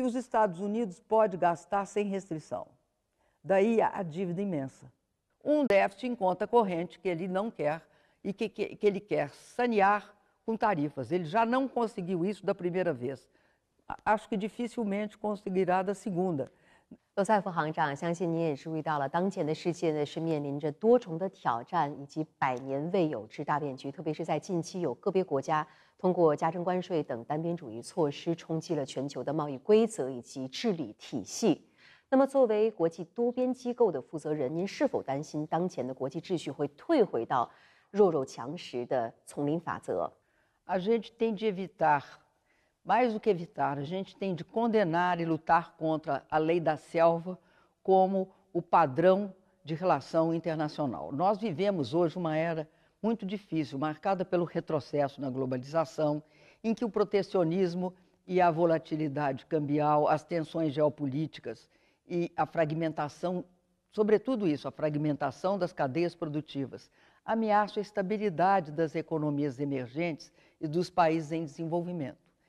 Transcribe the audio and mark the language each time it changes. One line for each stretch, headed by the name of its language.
Portuguese: que os Estados Unidos pode gastar sem restrição. Daí a dívida imensa. Um déficit em conta corrente que ele não quer e que ele quer sanear com tarifas. Ele já não conseguiu isso da primeira vez. Acho que dificilmente conseguirá da segunda.
Chinese: 罗塞夫行长，相信您也注意到了，当前的世界呢是面临着多重的挑战以及百年未有之大变局，特别是在近期有个别国家通过加征关税等单边主义措施冲击了全球的贸易规则以及治理体系。那么，作为国际多边机构的负责人，您是否担心当前的国际秩序会退回到弱肉强食的丛林法则？
Portuguese: A gente tem de evitar, mais do que evitar, a gente tem de condenar e lutar contra a lei da selva como o padrão de relação internacional. Nós vivemos hoje uma era muito difícil, marcada pelo retrocesso na globalização, em que o protecionismo e a volatilidade cambial, as tensões geopolíticas e a fragmentação, sobretudo isso, a fragmentação das cadeias produtivas, ameaçam a estabilidade das economias emergentes e dos países em desenvolvimento.